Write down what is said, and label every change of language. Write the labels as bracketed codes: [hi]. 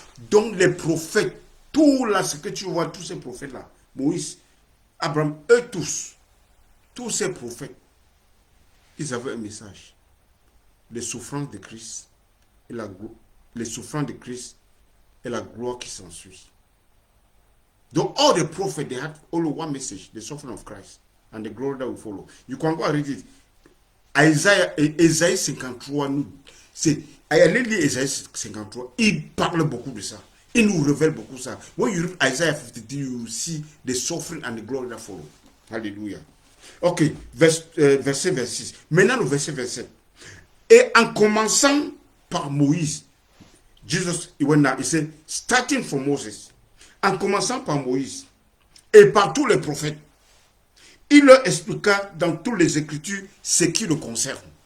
[fr] Donc les prophètes, tout là, ce que tu vois, tous ces prophètes-là, Moïse, Abraham, eux tous ces prophètes, ils avaient un message. Les souffrances de Christ, et les souffrances de Christ et la gloire qui s'ensuit. [en] Donc, all the prophets, they had only one message, the suffering of Christ and the glory that will follow. You can go and read it. [fr] Isaïe 53, allez lire Isaïe 53, il parle beaucoup de ça. Il nous révèle beaucoup ça. [en] When you read Isaiah 52, you see the suffering and the glory that follow. [fr] Hallelujah. Ok, verset 26. Maintenant, le verset 27. Et en commençant par Moïse, [en] Jesus, he went down, he said, starting from Moses, [fr] en commençant par Moïse et par tous les prophètes, il leur expliqua dans toutes les Écritures ce qui le concerne.